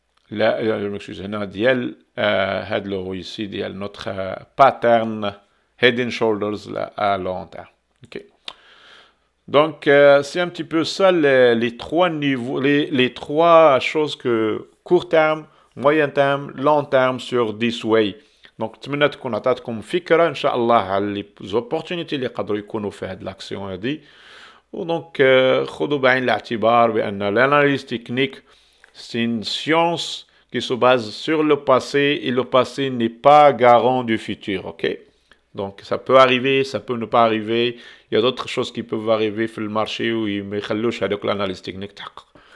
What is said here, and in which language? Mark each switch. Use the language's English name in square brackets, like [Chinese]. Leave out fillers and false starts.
[Arabic] لا مكسوز هنا ديال هاد لو [French] ici ديال notre pattern [English] head and shoulders [French] à long terme. Ok. Donc c'est un petit peu ça les trois niveaux, les trois choses que court terme, moyen terme, long terme sur [English] this way. [Arabic] دونك نتمنى تكون عطاتكم فكره ان شاء الله على لي زوبورتونيتي اللي يقدروا يكونوا في هاد لاكسيون هادي. ودونك خذوا بعين الاعتبار بان [French] l'analyse technique c'est une science qui se base sur le passé et le passé n'est pas garant du futur. Ok, donc ça peut arriver, ça peut ne pas arriver. Il y a d'autres choses qui peuvent arriver sur le marché où il me [Arabic] يخلوش هذوك [French] l'analyse technique [Arabic] تحقق.